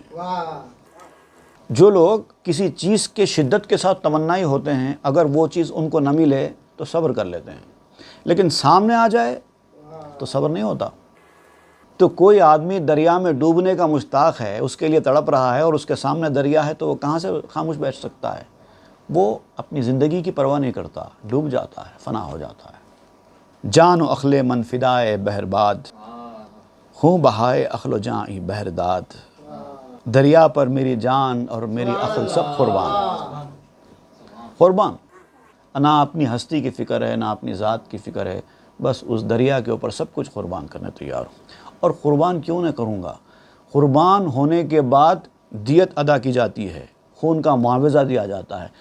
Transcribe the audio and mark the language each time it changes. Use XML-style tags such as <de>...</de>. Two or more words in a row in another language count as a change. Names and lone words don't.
<ur>جو لوگ کسی چیز کے شدت کے ساتھ تمنائی ہوتے ہیں، اگر وہ چیز ان کو نہ ملے تو صبر کر لیتے ہیں، لیکن سامنے آ جائے تو صبر نہیں ہوتا۔ تو کوئی آدمی دریا میں ڈوبنے کا مشتاق ہے، اس کے لیے تڑپ رہا ہے، اور اس کے سامنے دریا ہے، تو وہ کہاں سے خاموش بیٹھ سکتا ہے؟ وہ اپنی زندگی کی پرواہ نہیں کرتا، ڈوب جاتا ہے، فنا ہو جاتا ہے۔</ur> <fa>جان و عقل من فدائے بحر باد، خوں بہائے عقل و جاں ای بحر داد،</fa> <ur>دریا پر میری جان اور میری عقل سب قربان۔ نہ اپنی ہستی کی فکر ہے، نہ اپنی ذات کی فکر ہے، بس اس دریا کے اوپر سب کچھ قربان کرنے تیار ہوں۔ اور قربان کیوں نہ کروں گا؟ قربان ہونے کے بعد دیت ادا کی جاتی ہے، خون کا معاوضہ دیا جاتا ہے۔</ur>